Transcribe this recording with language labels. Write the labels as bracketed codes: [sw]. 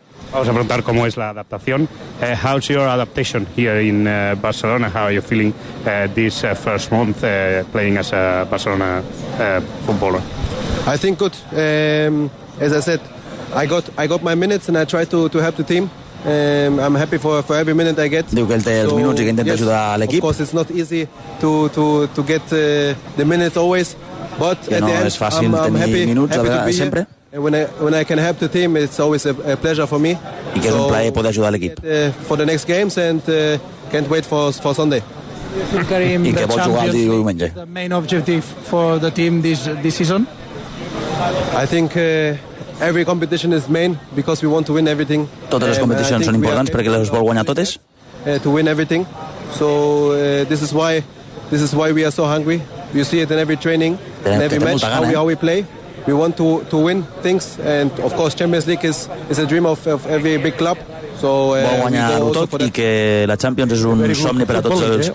[es] Vamos a preguntar cómo es la adaptación. [en] How's your adaptation here in Barcelona? How are you feeling this first month playing as a Barcelona footballer? I think good. As I said, I got my minutes and I try to help the team. I'm happy for every minute I get. [ca] Diu que ell té els minuts i que intenta ajudar l'equip. [en] Of course, it's not easy to get the minutes always. [ca] But que no end, és fàcil tenir happy, minuts happy vegades, sempre. [en] When I can help the team, it's always a pleasure for me. [ca] I que és un plaer poder ajudar l'equip. [en] For the next games and can't wait for Sunday. [ca] Karim, i que vol jugar el diumenge. [en] The main objective for the team this season? I think every competition is main because we want to win everything. [ca] Totes les competicions són importants perquè les vol guanyar totes. [en] To win everything. So this is why we are so hungry. You see it in every training, in every match, how we play. We want to win things, and of course Champions League is a dream of every big club. So [ca] vol guanyar-ho tot i que la Champions és un somni per a tots els clubs.